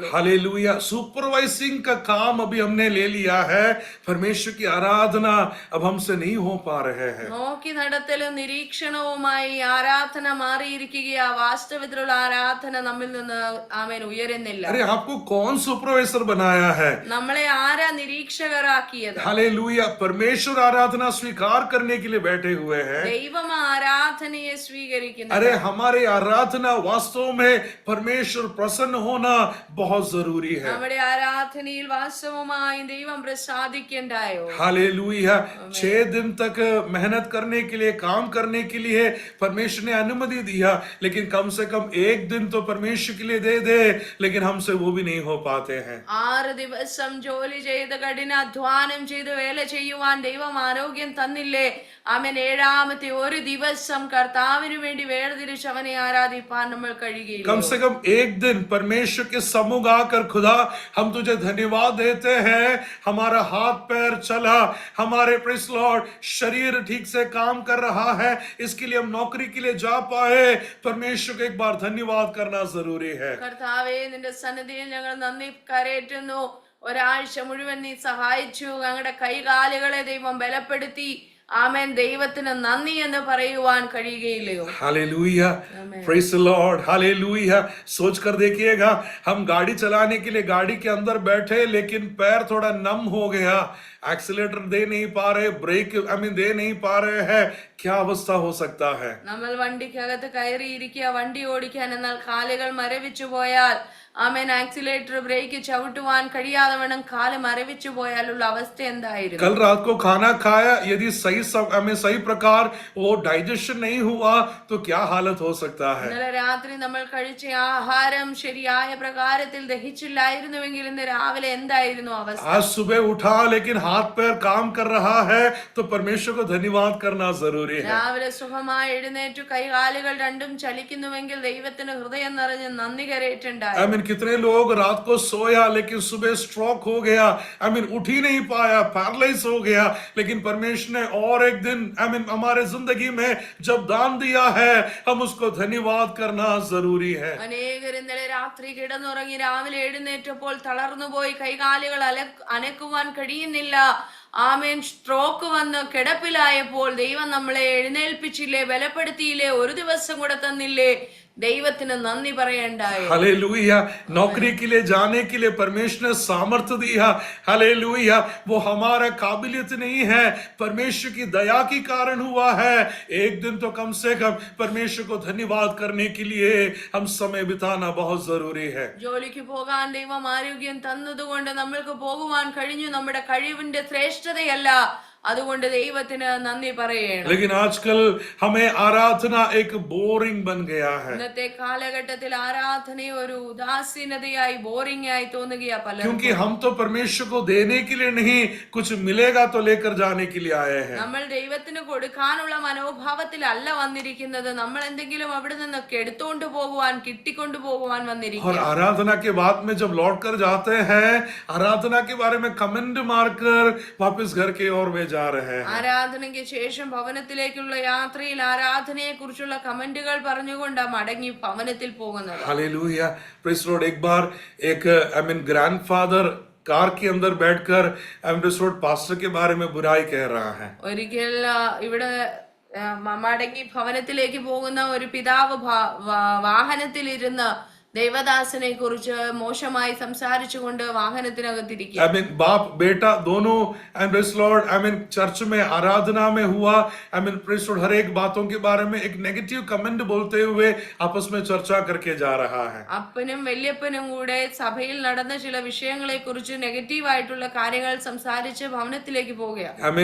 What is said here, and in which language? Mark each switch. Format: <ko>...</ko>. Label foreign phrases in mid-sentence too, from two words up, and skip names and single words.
<hi>हालेलुया। सुपरवाइजिंग का काम अभी हमने ले लिया है। परमेश्वर की आराधना अब हमसे नहीं हो पा रहे हैं।</hi> <ml>നോക്കി നടത്തലും നിരീക്ഷണവുമായി ആരാധന മാറിയിരിക്കുക. വാസ്തവത്തിലുള്ള ആരാധന നമ്മിൽ നിന്ന് ആമേൻ ഉയരുന്നില്ല.</ml> <hi>अरे आपको कौन सुपरवाइजर बनाया है?</hi> <ml>നമ്മളെ ആരാ നിരീക്ഷകരാക്കിയത്?</ml> <hi>हालेलुया। परमेश्वर आराधना स्वीकार करने के लिए बैठे हुए हैं।</hi> <ml>ദൈവം ആരാധനയെ സ്വീകരിക്കുന്നു.</ml> <hi>अरे हमारे आराधना वास्तव में परमेश्वर प्रसन्न होना बहुत जरूरी है।</hi> <ml>നമ്മുടെ ആരാധനയിൽ വാസ്തവമായി ദൈവം പ്രസാദിക്കണ്ടായോ?</ml> <hi>हालेलुया। 6 दिन तक मेहनत करने के लिए, काम करने के लिए परमेश्वर ने अनुमति दिया, लेकिन कम से कम एक दिन तो परमेश्वर के लिए दे दे, लेकिन हमसे वो भी नहीं हो पाते हैं।</hi> <ml>6 ദിവസം ജോലി ചെയ്ത് കഠിനാധ്വാനം ചെയ്ത് വേല ചെയ്യുവാൻ ദൈവം ആരോഗ്യം തന്നില്ലേ? ആമേൻ. 7ാമത്തെ ഒരു ദിവസം കർത്താവിന് വേണ്ടി വേർതിരിച്ച് അവനെ ആരാധിപ്പാൻ നമ്മൾ കഴിയുകയില്ല.</ml> <hi>कम से कम एक दिन परमेश्वर के सम्मुख आकर, खुदा हम तुझे धन्यवाद देते हैं, हमारा हाथ पैर चला, हमारे</hi> <en>Praise Lord</en> <hi>शरीर ठीक से काम कर रहा है, इसके लिए हम नौकरी के लिए जा पाए। परमेश्वर को एक बार धन्यवाद करना जरूरी है।</hi> <ml>കർത്താവേ, നിന്റെ സന്നിധിയിൽ ഞങ്ങൾ നന്ദി കരേറ്റുന്നു. ഒരാഴ്ച മുഴുവൻ നീ സഹായിച്ചു. ഞങ്ങളുടെ കൈകാലുകളെ ദൈവം ബലപ്പെടുത്തി. ആമേൻ. ദൈവത്തിന് നന്ദി എന്ന് പറയുവാൻ കഴിയുകയില്ലയോ?</ml> <en>हालेलुया। Praise the Lord. हालेलुया।</en> <hi>सोच कर देखिएगा, हम गाड़ी चलाने के लिए गाड़ी के अंदर बैठे, लेकिन पैर थोड़ा नम हो गया, एक्सीलेटर दे नहीं पा रहे, ब्रेक दे नहीं पा रहे हैं, क्या अवस्था हो सकता है?</hi> <ml>നമ്മൾ വണ്ടിക്കകത്ത് കയറിയിരിക്കുക, വണ്ടി ഓടിക്കാൻ, എന്നാൽ കാലുകൾ മരവിച്ചു പോയാൽ, ആമേൻ, ആക്സിലേറ്റർ ബ്രേക്ക് ചവിട്ടുവാൻ കഴിയാതെ വേണം കാല് മരവിച്ചു പോയാലുള്ള അവസ്ഥ എന്തായിരുന്നു?</ml> <hi>कल रात को खाना खाया, यदि सही प्रकार वो डाइजेशन नहीं हुआ तो क्या हालत हो सकता है?</hi> <ml>ഇന്നലെ രാത്രി നമ്മൾ കഴിച്ച ആഹാരം ശരിയായ പ്രകാരത്തിൽ ദഹിച്ചില്ലായിരുന്നുവെങ്കിൽ ഇന്ന് രാവിലെ എന്തായിരുന്നു അവസ്ഥ?</ml> <hi>आज सुबह उठा लेकिन हाथ पैर काम कर रहा है तो परमेश्वर को धन्यवाद करना जरूरी है।</hi> <ml>രാവിലെ സുഖമായി എഴുന്നേറ്റു കൈകാലുകൾ രണ്ടും ചലിക്കുന്നുവെങ്കിൽ ദൈവത്തിന് ഹൃദയം നിറഞ്ഞ് നന്ദി കരേറ്റുണ്ടായി.</ml> <hi>कितने लोग रात को सोया लेकिन सुबह स्ट्रोक हो गया, उठ ही नहीं पाया, पैरालाइज हो गया, लेकिन परमेश्वर ने और एक दिन हमारे जिंदगी में जब दान दिया है, हम उसको धन्यवाद करना जरूरी है।</hi> <ml>അനേകർ ഇന്നലെ രാത്രി കിടന്നുറങ്ങി രാവിലെ എഴുന്നേറ്റപ്പോൾ തളർന്നുപോയി, കൈകാലുകൾ അനക്കുവാൻ കഴിയുന്നില്ല. ആമേൻ. സ്ട്രോക്ക് വന്ന് കിടപ്പിലായപ്പോൾ ദൈവം നമ്മളെ എഴുന്നേൽപ്പിച്ചില്ലേ, ബലപ്പെടുത്തിയില്ലേ, ഒരു ദിവസം കൂടെ തന്നില്ലേ? ദൈവത്തിന് നന്ദി പറയണ്ടായോ?</ml> <hi>हालेलुया। नौकरी के लिए जाने के लिए परमेश्वर ने सामर्थ्य दिया। हालेलुया। वो हमारा काबिलियत नहीं है, परमेश्वर की दया के कारण हुआ है। एक दिन तो कम से कम परमेश्वर को धन्यवाद करने के लिए हम समय बिताना बहुत जरूरी है।</hi> <ml>ജോലിക്ക് പോകാൻ ദൈവം ആരോഗ്യം തന്നതുകൊണ്ട് നമ്മൾക്ക് പോകുവാൻ കഴിഞ്ഞു. നമ്മുടെ കഴിവിന്റെ ശ്രേഷ്ഠതയല്ല, അതുകൊണ്ട് ദൈവത്തിന് നന്ദി പറയണം.</ml> <hi>लेकिन आजकल हमें आराधना एक बोरिंग बन गया है,</hi> <ml>ഇന്നത്തെ കാലഘട്ടത്തിൽ ആരാധന ഒരു ഉദാസീനതയായി, ബോറിംഗ് ആയി തോന്നുകയാ പലർക്കും.</ml> <hi>क्योंकि हम तो परमेश्वर को देने के लिए नहीं, कुछ मिलेगा तो लेकर जाने के लिए आए हैं।</hi> <ml>നമ്മൾ ദൈവത്തിന് കൊടുക്കാനുള്ള മനോഭാവത്തിലല്ല വന്നിരിക്കുന്നത്. നമ്മൾ എന്തെങ്കിലും അവിടെ നിന്നൊക്കെ എടുത്തോണ്ട് പോകുവാൻ, കിട്ടിക്കൊണ്ടു പോകുവാൻ</ml> <hi>और</hi> <ml>വന്നിരിക്കുന്നു.</ml> <hi>आराधना के बाद में जब लौट कर जाते हैं, आराधना के बारे में कमेंट मारकर वापस घर के ओर वे जा रहे हैं.</hi> <ml>ആരാധനയ്ക്ക് ശേഷം ഭവനത്തിലേക്കുള്ള യാത്രയിൽ ആരാധനയെ കുറിച്ചുള്ള കമന്റുകൾ പറഞ്ഞുകൊണ്ട് മടങ്ങി ഭവനത്തിൽ പോകുന്നത്.</ml> <en>हालेलुया, Praise Lord.</en> <hi>एक बार एक ग्रैंडफादर कार के अंदर बैठकर पास्टर के बारे में बुराई कह रहा है.</hi> <ml>ഒരിക്കൽ ഇവിടെ മടങ്ങി ഭവനത്തിലേക്ക് പോകുന്ന ഒരു പിതാവ് വാഹനത്തിലിരുന്ന് ദേവദാസനെ കുറിച്ച് മോശമായി സംസാരിച്ചുകൊണ്ട് വാഹനത്തിനകത്തിരിക്കുക.</ml> <hi>बाप बेटा दोनों</hi> <en>Praise Lord</en> <hi>चर्च में आराधना में हुआ.</hi> <en>Praise Lord</en> <hi>हर एक बातों के बारे में एक नेगेटिव कमेंट बोलते हुए आपस में चर्चा करके जा रहा है.</hi> <ml>അപ്പനും വല്യപ്പനും കൂടെ സഭയിൽ നടന്ന ചില വിഷയങ്ങളെ കുറിച്ച് നെഗറ്റീവ് ആയിട്ടുള്ള കാര്യങ്ങൾ സംസാരിച്ച് ഭവനത്തിലേക്ക് പോവുകയാണ്.</ml>